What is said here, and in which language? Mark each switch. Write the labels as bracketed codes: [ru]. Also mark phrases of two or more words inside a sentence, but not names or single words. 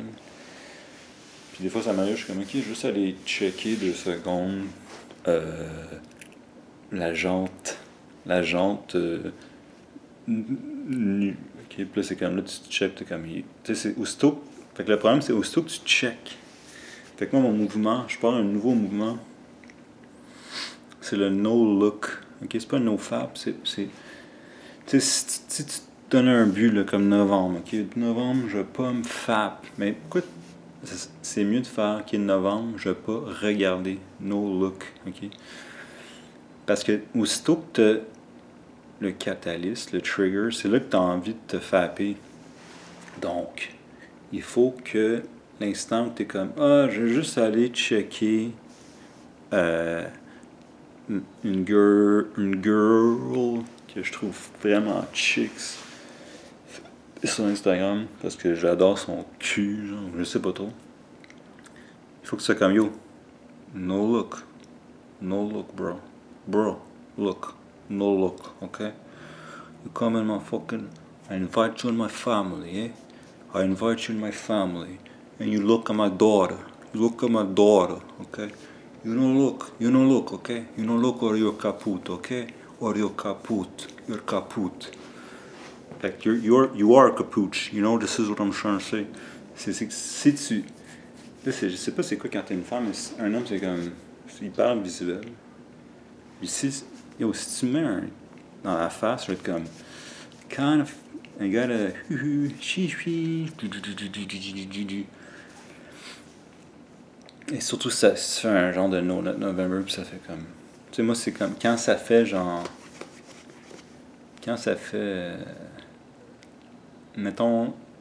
[fr] Puis des fois, ça m'arrive, je suis comme, ok, juste aller checker 2 secondes la jante nue. Ok, puis là, c'est comme, là, tu check, t'es comme, tu sais, c'est aussitôt. Fait que le problème, c'est aussitôt que tu check. Fait que moi, mon mouvement, je parle d'un nouveau mouvement. C'est le no-look. Ok, c'est pas un no-fap, c'est. Tu sais, si tu te donnes un but, là, comme novembre, ok, novembre, je vais pas me fap. Mais écoute, c'est mieux de faire novembre, je vais pas regarder. No-look, ok. Parce que aussitôt que tu as le catalyst, le trigger, c'est là que tu as envie de te fapper. Donc, il faut que l'instant où tu es comme ah, je vais juste aller checker une girl que je trouve vraiment chicks. sur Instagram parce que j'adore son cul, genre, je sais pas trop. Il faut que tu sois comme yo. [en] No look. No look, bro. Bro, look. No look, okay? You come in my fucking... I invite you in my family, eh? I invite you in my family. And you look at my daughter. You look at my daughter, okay? You don't look, okay? You don't look or you're kaput, okay? Or you're kaput. You're kaput. Like, you are kaput. You know, this is what I'm trying to say. [fr] C'est que si tu... Là, je sais pas c'est quoi quand t'es une femme, mais un homme, c'est comme... C'est hyper visuel. Puis si... Yo, si tu mets un... Dans la face, je vais être comme... [en] Kind of... I gotta... [fr] Et surtout, ça se fait un genre de No Nut November, puis ça fait comme... Tu sais, moi, c'est comme... Quand ça fait, genre... Quand ça fait... Mettons...